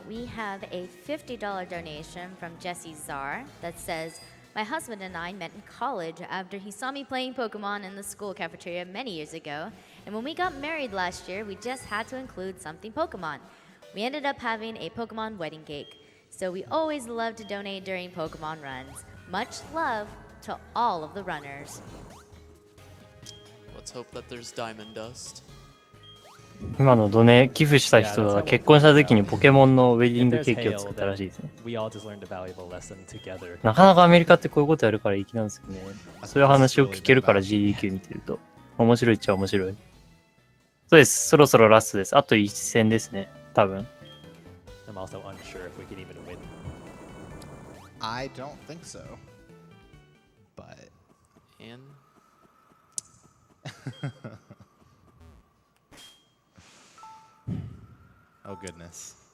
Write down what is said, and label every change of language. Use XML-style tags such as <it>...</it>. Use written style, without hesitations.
<en>We have a $50 donation from Jesse Czar that says, "My husband and I met in college after he saw me playing Pokemon in the school cafeteria many years ago, and when we got married last year, we just had to include something Pokemon. We ended up having a Pokemon wedding cake, so we always love to donate during Pokemon runs. Much love to all of the runners." Let's hope that there's diamond dust.</en> <ja>今の寄付した人は結婚した時にポケモンのウェディングケーキを作ったらしいですね。</ja> <en>We all just learned a valuable lesson together.</en> <ja>なかなかアメリカってこういうことやるから粋なんですよね。そういう話を聞けるから GDQ 見てると。面白いっちゃ面白い。そうです。そろそろラストです。あと1戦ですね。多分。</ja> <en>I'm also unsure if we can even win. I don't think so. But And oh goodness,</en>